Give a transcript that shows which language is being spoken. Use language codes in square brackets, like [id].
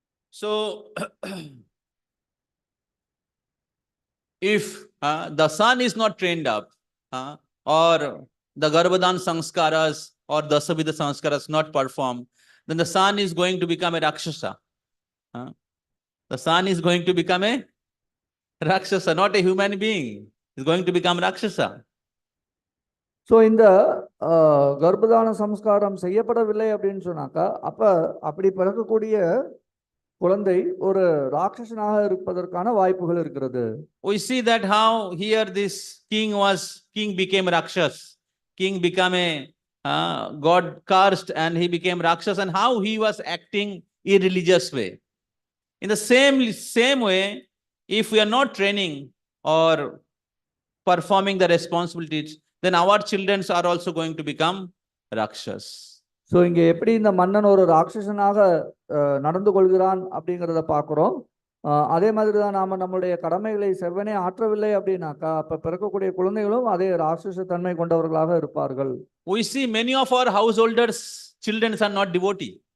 [en] So if the son is not trained up or the Garbhadan sanskaras or Dasavidha sanskaras not performed, then the son is going to become a Rakshasa. The son is going to become a Rakshasa, not a human being. He's going to become Rakshasa. [ta] So இந்த கர்ப்பதான சம்ஸ்காரம் செய்யப்படவில்லை அப்படின்னு சொன்னாக்கா அப்படி பிறக்கக்கூடிய குழந்தை ஒரு ராட்சசனாக இருப்பதற்கான வாய்ப்புகள் இருக்கிறது. [en] We see that how here this king became Rakshas. King became a God cursed and he became Rakshas, and how he was acting irreligious way. In the same way, if we are not training or performing the responsibilities, then our children are also going to become Rakshas. [ta] So இங்கே எப்படி இந்த மன்னன் ஒரு ராட்சசனாக நடந்து கொள்கிறான் அப்படிங்கிறத பார்க்குறோம். அதே மாதிரி தான் நாம் நம்மளுடைய கடமைகளை செவ்வனே ஆற்றவில்லை அப்படின்னாக்கா அப்போ பிறக்கக்கூடிய குழந்தைகளும் அதே ராட்சச தன்மை கொண்டவர்களாக இருப்பார்கள். [en] We see many of our householders' children are not devotee.